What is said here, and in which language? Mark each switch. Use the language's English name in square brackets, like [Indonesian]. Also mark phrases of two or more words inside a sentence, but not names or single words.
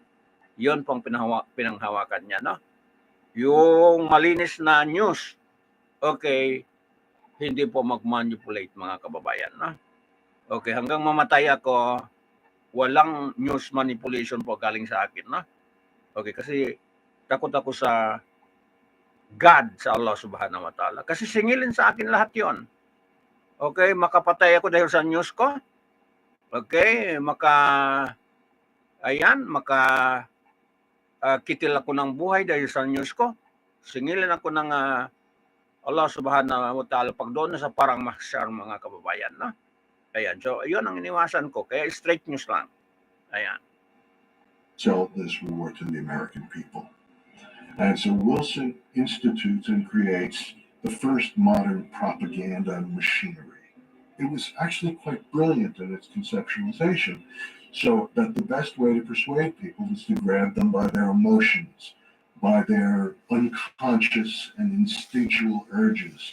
[Filipino] Yon pong pinanghawakan niya, no? Yung malinis na news, okay, hindi po mag-manipulate, mga kababayan, no? Okay, hanggang mamatay ako, walang [English] news manipulation [Filipino] po galing sa akin, no? Okay, kasi takot ako sa God sa [Arabic] الله سبحانه و تعالى. [Filipino] Kasi singilin sa akin lahat yon. Okay, makapatay ako dahil sa news ko. Okay, kitil ako ng buhay dahil sa news ko. Singilin ako ng [Arabic] الله سبحانه و تعالى [Filipino] pag doon sa parang mahsyar mga kababayan. No? Ayan, so yun ang iniwasan ko. Kaya [English] straight news [Filipino] lang. Ayan. [English] Sell this war to the American people. And so Wilson institutes and creates the first modern propaganda machinery. It was actually quite brilliant in its conceptualization, so that the best way to persuade people is to grab them by their emotions, by their unconscious and instinctual urges.